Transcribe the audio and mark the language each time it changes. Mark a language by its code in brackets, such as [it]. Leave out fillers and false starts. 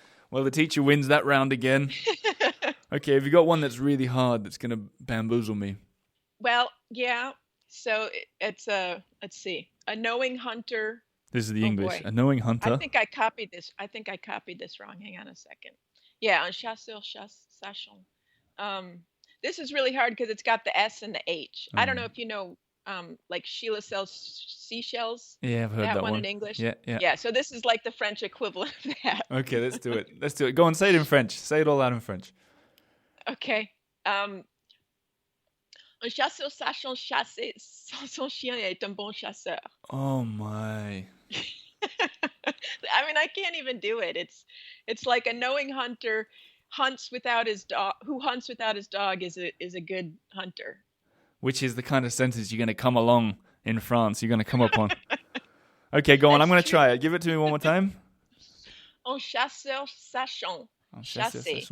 [en] Well, the teacher wins that round again. Okay, have you got one that's really hard that's going to bamboozle me? Well, yeah. So it's let's see, a knowing hunter. This is the English. Boy. A knowing hunter. I think I copied this wrong. Hang on a second. [fr] Yeah, un chasseur, sachant. [en] This is really hard because it's got the S and the H. I don't know if you know, like Sheila sells seashells. Yeah, I've heard that one in English. Yeah. Yeah, so this is like the French equivalent of that. Okay, let's do it. Go on, say it in French. Say it all out in French. Okay. [fr] Un chasseur sachant chasser sans son chien est un bon chasseur. [en] Oh my. I mean, I can't even do it. It's like a knowing hunter hunts without his dog. Who hunts without his dog is a good hunter. Which is the kind of sentence you're going to come along in France. You're going to come up on. Okay, go on. I'm going to try it. Give it to me one more time. [fr] Un chasseur sachant chasser